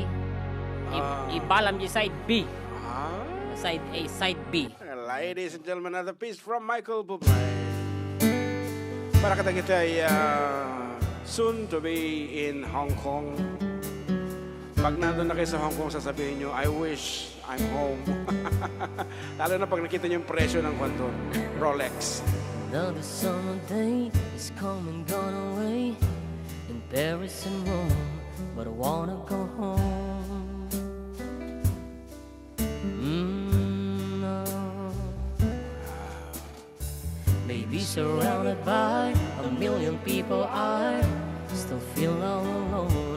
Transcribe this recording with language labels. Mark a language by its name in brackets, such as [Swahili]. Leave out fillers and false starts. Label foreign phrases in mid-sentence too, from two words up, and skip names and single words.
[Iloko] Ibalam di [English] side B. Side A, side B. Ladies and gentlemen, another piece from Michael Bublé. [Iloko] Para kadagiti [English] ay soon to be in Hong Kong. [Filipino] Pag nandun na kayo sa Hong Kong, sasabihin nyo, [English] I wish I'm home. [Filipino] Lalo na pag nakita nyo yung presyo ng kwanton. [English] Rolex. Another summer day is come and gone away in Paris and Rome, but I wanna go home. No. Maybe surrounded by a million people, I still feel all alone.